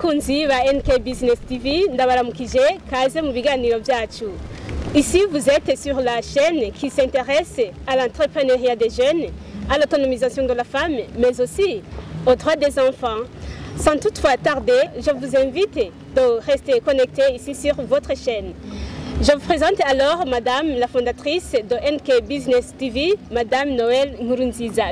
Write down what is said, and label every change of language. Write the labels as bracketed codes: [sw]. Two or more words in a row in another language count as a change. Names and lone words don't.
[rn] bakunzi ba NK Business TV, ndabaramukije kaze mu biganiro byacu. [fr] Ici vous êtes sur la chaîne qui s'intéresse à l'entrepreneuriat des jeunes, à l'autonomisation de la femme, mais aussi aux droits des enfants. Sans toutefois tarder, je vous invite de rester connecté ici sur votre chaîne. Je vous présente alors Madame la fondatrice de NK Business TV, Madame Noël Nkurunziza.